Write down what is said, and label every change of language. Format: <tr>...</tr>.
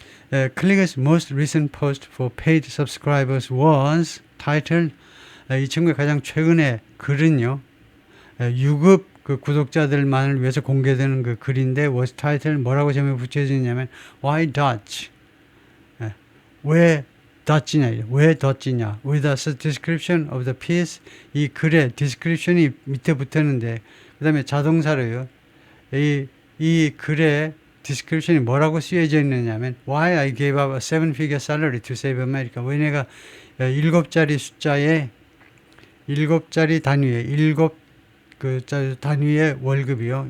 <en>Clicker's most recent post for paid subscribers was titled,</en> <ko>이 친구의 가장 최근의 글은요, 유급 그 구독자들만을 위해서 공개되는 그 글인데</ko> <en>was titled,</en> <ko>뭐라고 제목이 붙여지냐면</ko> <en>Why Dutch?</en> <ko>왜 덧지냐, 왜 덧지냐,</ko> <en>with a description of the piece.</en> <ko>이 글에 description이 밑에 붙었는데, 그 다음에 자동사로요, 이 글에 description이 뭐라고 쓰여져 있느냐면</ko> <en>Why I gave up a 7-figure salary to save America.</en> <ko>왜 내가 7자리 숫자에 7자리 단위에 7자리 월급이요.</ko>